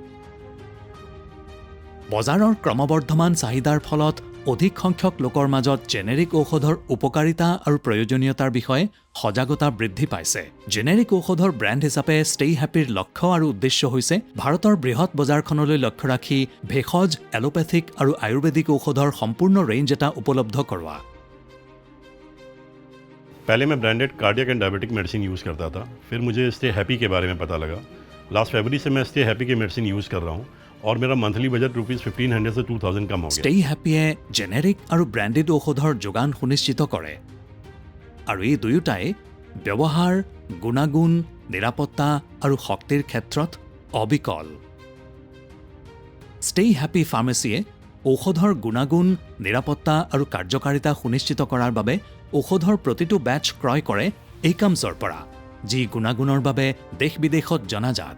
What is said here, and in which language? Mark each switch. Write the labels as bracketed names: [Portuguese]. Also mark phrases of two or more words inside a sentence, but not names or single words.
[Assamese] বজাৰৰ ক্ৰমবৰ্ধমান চাহিদাৰ ফলত অধিক সংখ্যক লোকৰ মাজত জেনেৰিক ঔষধৰ উপকাৰিতা আৰু প্ৰয়োজনীয়তাৰ বিষয়ে সজাগতা বৃদ্ধি পাইছে। জেনেৰিক ঔষধৰ ব্ৰেণ্ড হিচাপে ষ্টে হেপীৰ লক্ষ্য আৰু উদ্দেশ্য হৈছে ভাৰতৰ বৃহৎ বজাৰখনলৈ লক্ষ্য ৰাখি ভেষজ, এলোপেথিক আৰু আয়ুৰ্বেদিক ঔষধৰ সম্পূৰ্ণ ৰেঞ্জ এটা উপলব্ধ কৰোৱা। [Hindi] पहले मैं [English] branded cardiac and diabetic medicine use [Hindi] करता था, फिर मुझे स्टे हैप्पी के बारे में पता लगा। लास्ट फरवरी से मैं स्टे हैप्पी की मेडिसिन यूज़ कर रहा हूँ और मेरा [English] monthly budget [Hindi] ₹1500 से 2000 कम हो गया। [Assamese] ষ্টে হেপীয়ে জেনেৰিক আৰু ব্ৰেণ্ডেড ঔষধৰ যোগান সুনিশ্চিত কৰে আৰু এই দুয়োটাই ব্যৱহাৰ, গুণাগুণ, নিৰাপত্তা আৰু শক্তিৰ ক্ষেত্ৰত অবিকল। ষ্টে হেপী ফাৰ্মাচীয়ে ঔষধৰ গুণাগুণ, নিৰাপত্তা আৰু কাৰ্যকাৰিতা সুনিশ্চিত কৰাৰ বাবে ঔষধৰ প্ৰতিটো বেটচ ক্ৰয় কৰে একমছৰ পৰা, যি গুণাগুণৰ বাবে দেশ বিদেশত জনাজাত।